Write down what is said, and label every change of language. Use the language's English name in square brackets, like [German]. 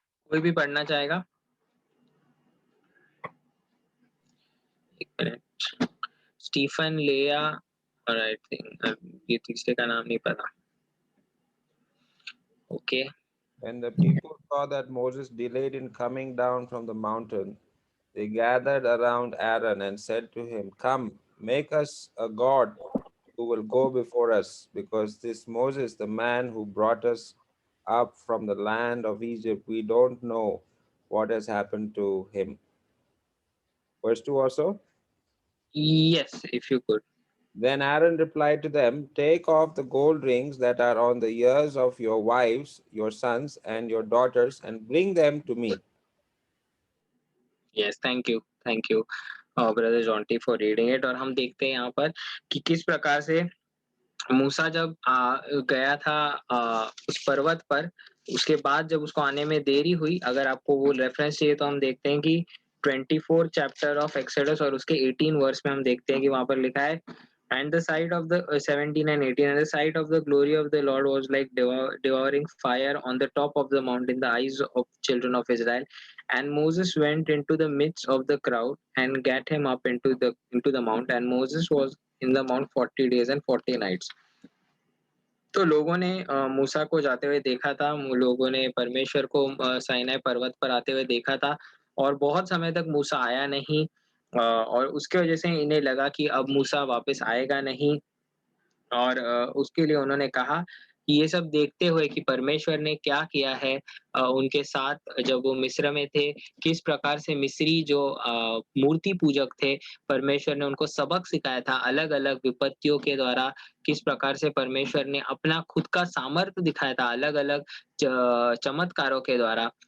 [Hindi] कोई भी पढ़ना चाहेगा? 1 मिनट। स्टीफन, लेया और [English] I think [Hindi] ये तीसरे का नाम नहीं पता। [English] Okay. When the people saw that Moses delayed in coming down from the mountain, they gathered around Aaron and said to him, "Come, make us a god who will go before us, because this Moses, the man who brought us up from the land of Egypt, we don't know what has happened to him." Verse 2 also. Yes, if you could. Then Aaron replied to them, "Take off the gold rings that are on the ears of your wives, your sons, and your daughters, and bring them to me." Yes, thank you. Thank you. Brother Jonty for reading it. [Hindi] और हम देखते हैं यहाँ पर कि किस प्रकार से मूसा जब गया था उस पर्वत पर, उसके बाद जब उसको आने में देरी हुई, अगर आपको वो रेफरेंस चाहिए तो हम देखते हैं कि 24 चैप्टर ऑफ एक्सोडस और उसके 18 वर्स में हम देखते हैं कि वहाँ पर लिखा है, [English] And the sight of the 17 and 18, and the sight of the glory of the Lord was like devouring fire on the top of the mount in the eyes of children of Israel. And Moses went into the midst of the crowd and gat him up into the mount, and Moses was in the mount 40 days and 40 nights. [Hindi] तो लोगों ने मूसा को जाते हुए देखा था, लोगों ने परमेश्वर को साइनाई पर्वत पर आते हुए देखा था, और बहुत समय तक मूसा आया नहीं, और उसकी वजह से इन्हें लगा कि अब मूसा वापस आएगा नहीं। और उसके लिए उन्होंने कहा कि ये सब देखते हुए कि परमेश्वर ने क्या किया है उनके साथ जब वो मिस्र में थे, किस प्रकार से मिस्री जो मूर्ति पूजक थे, परमेश्वर ने उनको सबक सिखाया था अलग-अलग विपत्तियों के द्वारा, किस प्रकार से परमेश्वर ने अपना खुद का सामर्थ्य दिखाया था अलग-अलग चमत्कारों के द्वारा।